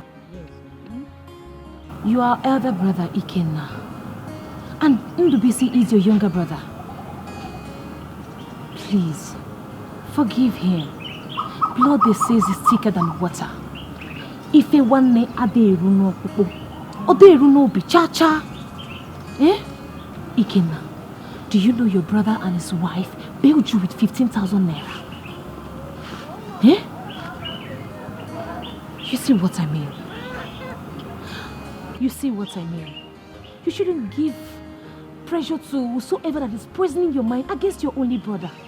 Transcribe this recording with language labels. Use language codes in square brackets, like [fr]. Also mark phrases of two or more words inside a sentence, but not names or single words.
[en] You are elder brother Ikenna, and Ndubisi is your younger brother. Please, forgive him. Blood, they say, is thicker than water. [ig] If a one ne aderu no pupo, oderu no bi cha. [en] Ikenna, do you know your brother and his wife bailed you with 15,000 naira? You see what I mean? You shouldn't give pressure to whosoever that is poisoning your mind against your only brother.